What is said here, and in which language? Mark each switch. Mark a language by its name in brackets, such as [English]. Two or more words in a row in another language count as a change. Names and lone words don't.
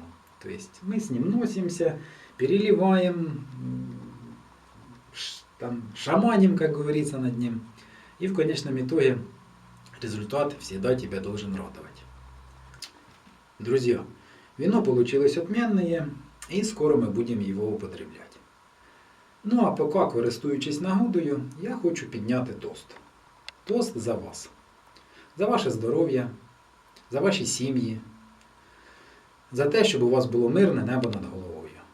[Russian] То есть мы с ним носимся, переливаем, там, шаманим, как говорится, над ним. И в конечном итоге результат всегда тебя должен радовать. Друзья, вино получилось отменное, [Ukrainian] і скоро ми будемо його употребляти. Ну а поки, користуючись нагодою, я хочу підняти тост. Тост за вас. За ваше здоров'я, за ваші сім'ї, за те, щоб у вас було мирне небо над головою.